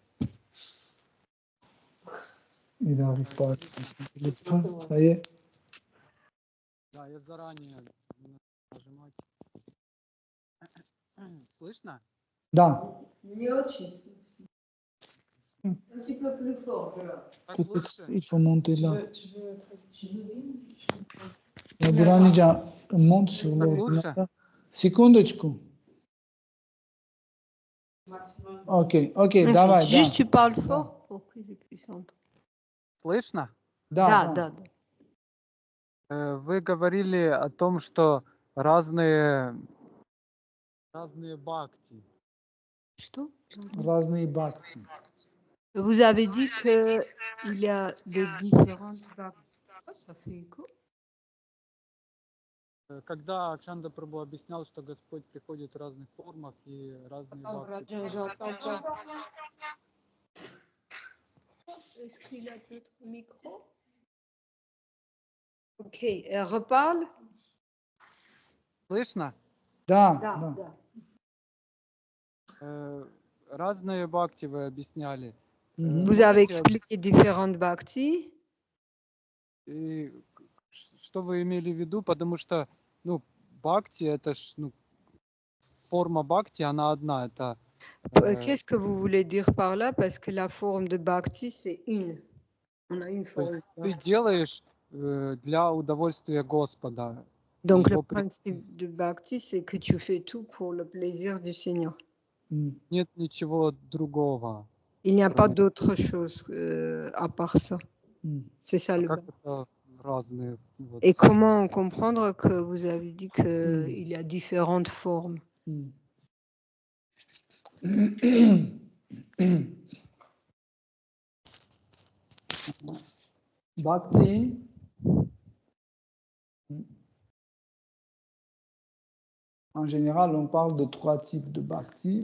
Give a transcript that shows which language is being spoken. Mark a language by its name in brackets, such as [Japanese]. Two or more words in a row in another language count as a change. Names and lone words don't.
[French] Il n'arrive pas. Ça y est. [Russian] Да, я заранее нажимать. Слышно? Да. Не очень. [French] Un petit peu plus fort, là. [Russian] Так [French] Peut-être [Russian] лучше? [French] il faut monter là. Tu veux bien? [Russian] Гранича, [French] monte sur [Russian] Так [French] l'ordinateur. [Russian] лучше? Секундочку. Окей, давай, [French] Juste [Russian] да. [French] tu parles [Russian] Да. [French] fort pour que je puisse entendre. [Russian] Слышно? Да. Вы говорили о том, что разные бхакти. Что? Разные бхакти. [French] Vous avez dit qu'il y a des différentes bhaktis. Ça fait écho. [Russian] Когда Акшанда Прабху объяснял, что Господь приходит в разных формах и разные бхакти. [French] Est-ce qu'il a notre micro? Ok, elle reparle? [Russian] Слышно? Да. Разные бхакти вы объясняли. [French] Vous avez expliqué différentes bhaktis. [Russian] И что вы имели в виду? Потому что, бхакти, это ж, форма бхакти, она одна. Это, [French] Qu'est-ce que vous voulez dire par là? Parce que la forme de bhakti, c'est une. On a une [Russian] то [French] forme. [Russian] есть ты делаешь для удовольствия Господа. [French] Donc le [Russian] Его [French] principe de bhakti, c'est que tu fais tout pour le plaisir du Seigneur. [Russian] Нет ничего другого. [French] Il n'y a pas d'autre chose à part ça. C'est ça le [Russian] Как это разные? Вот. [French] Et comment comprendre que vous avez dit qu'il y a différentes formes? Bhakti. En général, on parle de 3 types de bhakti.